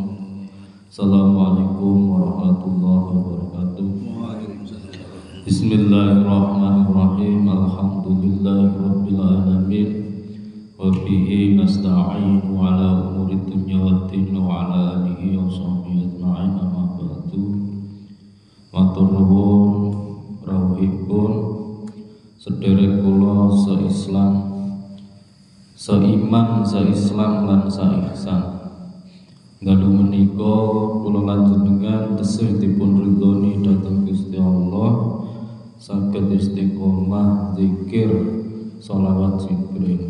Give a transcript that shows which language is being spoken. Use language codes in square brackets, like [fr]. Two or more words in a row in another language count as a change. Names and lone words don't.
[ar] السلام عليكم ورحمة الله وبركاته. بسم الله الرحمن الرحيم. الحمد لله رب العالمين. وبه نستعين على أمور الدنيا والدين وعلى آله وصحبه أجمعين. أما بعد. [jv] Matur nuwun rawuhipun sedherek kula se-Islam, seiman, seislam lan saihsan. Dalu menika kula lanjenengan tesih dipun ridhoni dhateng Gusti Allah saged istiqomah zikir sholawat Jibril.